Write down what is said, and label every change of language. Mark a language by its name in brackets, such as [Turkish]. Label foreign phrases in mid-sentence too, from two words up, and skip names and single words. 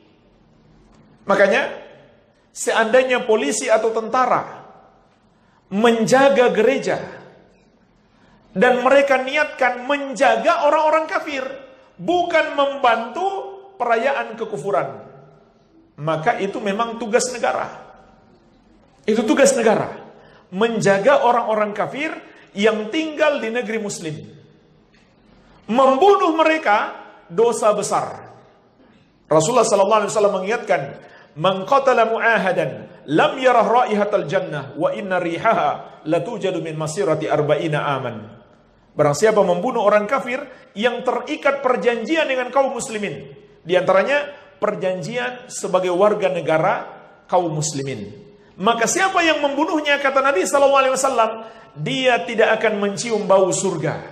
[Indonesian] Makanya, seandainya polisi atau tentara menjaga gereja dan mereka niatkan menjaga orang-orang kafir, bukan membantu perayaan kekufuran, maka itu memang tugas negara. Itu tugas negara, menjaga orang-orang kafir yang tinggal di negeri muslim. Membunuh mereka dosa besar. Rasulullah SAW mengingatkan, [Arabic] "من قتل معاهدا لم يرح رائحة الجنة وإن ريحها لتوجد من مسيرة أربعين عاما." [Indonesian] Barang siapa membunuh orang kafir yang terikat perjanjian dengan kaum muslimin, di antaranya perjanjian sebagai warga negara kaum muslimin, maka siapa yang membunuhnya, kata Nabi SAW, dia tidak akan mencium bau surga.